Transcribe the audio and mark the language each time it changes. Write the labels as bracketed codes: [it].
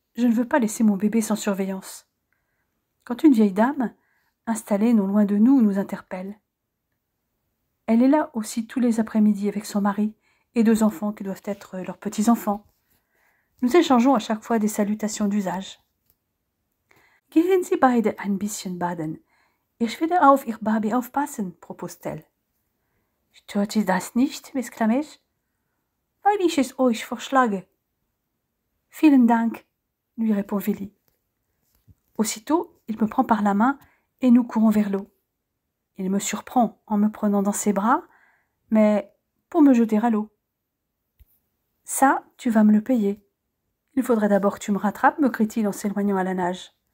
[fr] Je ne veux pas laisser mon bébé sans surveillance. Quand une vieille dame, installée non loin de nous, nous interpelle. Elle est là aussi tous les après-midi avec son mari et 2 enfants qui doivent être leurs petits-enfants. Nous échangeons à chaque fois des salutations d'usage. [de] Gehen Sie beide ein bisschen baden. Ich werde auf Ihr Baby aufpassen, [fr] propose-t-elle. [de] Stört Sie das nicht, [fr] m'exclamai-je. [de] Weil ich es euch vorschlage. Vielen Dank, [fr] lui répond Vili. Aussitôt, il me prend par la main et nous courons vers l'eau. Il me surprend en me prenant dans ses bras, mais pour me jeter à l'eau. Ça, tu vas me le payer. Il faudrait d'abord que tu me rattrapes, me crie-t-il en s'éloignant à la nage.